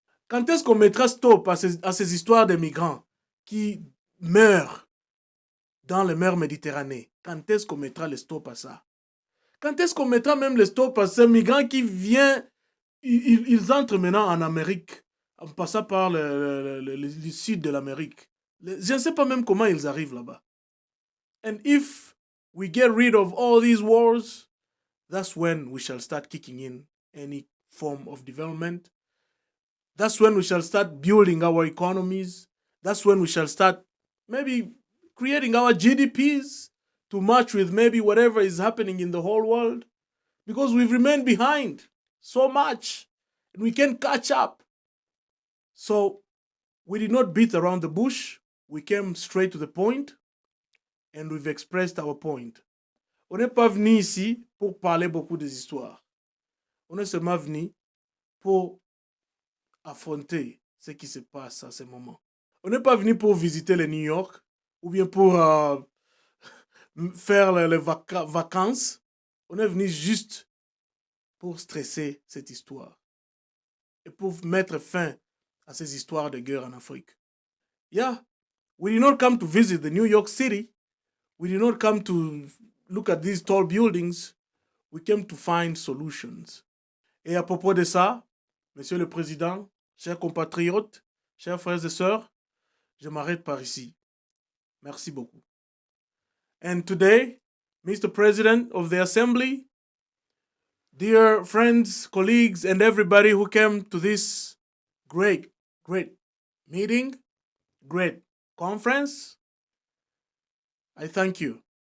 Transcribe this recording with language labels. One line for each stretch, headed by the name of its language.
French: Quand est-ce qu'on mettra stop à ces histoires de migrants qui meurent dans les mers Méditerranée? Quand est-ce qu'on mettra le stop à ça? Quand est-ce qu'on mettra même le stop à ces migrants qui viennent, ils entrent maintenant en Amérique, en passant par le sud de l'Amérique. Je ne sais pas même comment ils arrivent là-bas.
English: And if we get rid of all these wars, that's when we shall start kicking in any form of development. That's when we shall start building our economies. That's when we shall start maybe creating our GDPs to match with maybe whatever is happening in the whole world. Because we've remained behind so much and we can't catch up. So we did not beat around the bush. We came straight to the point and we've expressed our point.
French: On n'est pas venu ici pour parler beaucoup des histoires. On est seulement venu pour affronter ce qui se passe à ce moment. On n'est pas venu pour visiter le New York ou bien pour faire les vacances. On est venu juste pour stresser cette histoire et pour mettre fin à ces histoires de guerre en Afrique.
English: Yeah, we did not come to visit the New York City. We did not come to look at these tall buildings. We came to find solutions.
French: Et à propos de ça, Monsieur le Président, chers compatriotes, chers frères et sœurs, je m'arrête par ici. Merci beaucoup.
English: And today, Mr. President of the Assembly, dear friends, colleagues, and everybody who came to this great meeting, great conference, I thank you.